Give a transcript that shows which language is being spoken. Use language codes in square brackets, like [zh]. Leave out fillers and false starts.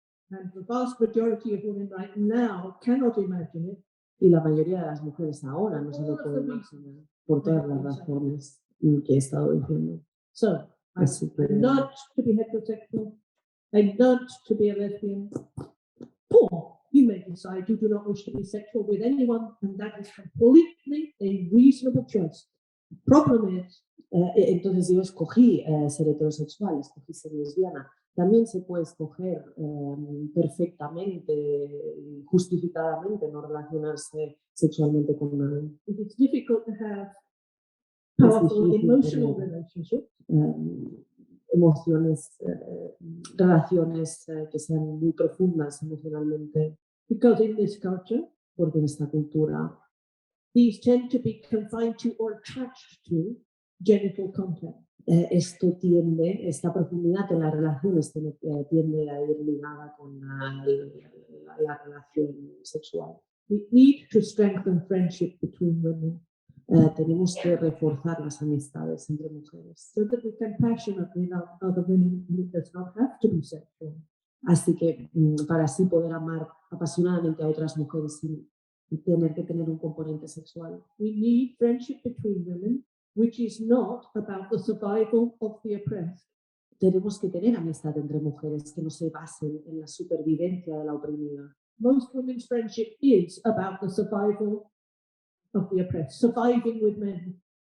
[en] And the vast majority of women right now cannot imagine it. [es] Y la mayoría de las mujeres ahora no se lo pueden imaginar por todas las razones que he estado diciendo. [en] So I [es] Así que [en] learned to be heterosexual. I learned to be a lesbian. Or you may decide you do not wish to be sexual with anyone, and that is completely a reasonable choice. The problem is, [es] entonces yo escogí ser heterosexual, escogí ser lesbiana. También se puede escoger perfectamente, justificadamente, no relacionarse sexualmente con nadie. [en] it is difficult to have [es] Es [en] powerful [es] difícil [en] emotional [es] tener, [en] relationships [es] emociones, relaciones que sean muy profundas emocionalmente, [en] because in this culture, [es] porque en esta cultura [en] these tend to be confined to or attached to genital contact. [es] esta profundidad en las relaciones tiende a ir ligada con la relación sexual. [en] We need to strengthen friendship between women [es] Tenemos que reforzar las amistades entre mujeres. [en] so that we can passionately love other women, and it does not have to be sexual. [es] Así que para así poder amar apasionadamente a otras mujeres sin tener que tener un componente sexual. [en] We need friendship between women, which is not about the survival of the oppressed. [es] Tenemos que tener amistad entre mujeres que no se basen en la supervivencia de la oprimida. [en] Most women's friendship is about the survival of the oppressed, surviving with men.